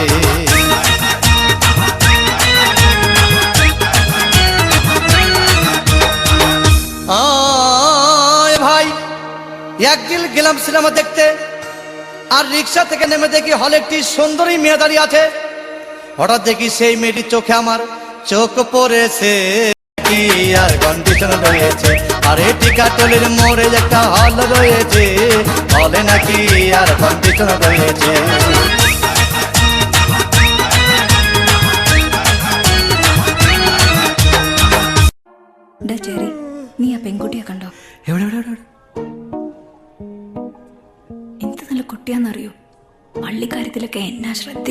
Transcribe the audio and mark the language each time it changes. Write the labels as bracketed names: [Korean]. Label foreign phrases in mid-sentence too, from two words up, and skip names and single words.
[Bangla] ভাই একদিন গেলাম সিনেমা দেখতে, আর রিক্সা থেকে নেমে দেখি হলে একটি সুন্দরী মেয়ে দাঁড়িয়ে আছে। হঠাৎ দেখি সেই মেয়েটির চোখে আমার চোখ পড়েছে, কি [English] air condition [Bangla] রয়েছে। আরে টিকাটলের মোড়ে একটা হল রয়েছে, হলে নাকি [English] air condition [Bangla] রয়েছে। [Malayalam] ചെറി, നീ ആ പെൺകുട്ടിയെ കണ്ടോ? എന്ത് നല്ല കുട്ടിയാന്നറിയോ? പള്ളിക്കാര്യത്തിലൊക്കെ എന്നാ ശ്രദ്ധയാ.